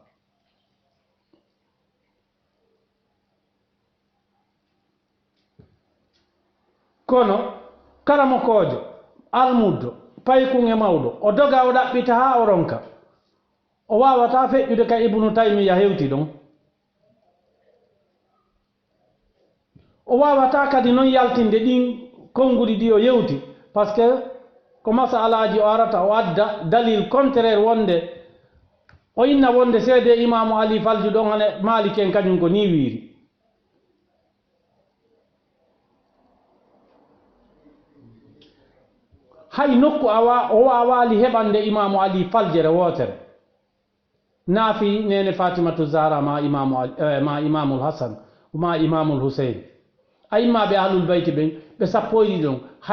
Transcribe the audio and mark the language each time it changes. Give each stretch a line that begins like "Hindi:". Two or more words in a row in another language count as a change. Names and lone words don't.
Fula: kono karamo kojo almuddo paykun e mawɗo o doga o ɗaɓɓita ha o ronka o wawata feƴƴude ka ibnu taymiya hewti ɗon o wawata kadi noon yaltinde ɗin konnguli ɗi o yewti
French: par ce que
Fula: ko masalaji o arata o adda dalil contraire wonde o inna wonde seede imamu ali falju ɗon hane malik en kañum ko ni wiiri hay nokku o wawali heɓande imamu ali faljere wotere naafi nene fatimatu zahra ma imamul hasan ma imamul husein a immaɓe
Arabic: ahlul bayti
Fula: ɓen ɓe sappoyɗi ɗon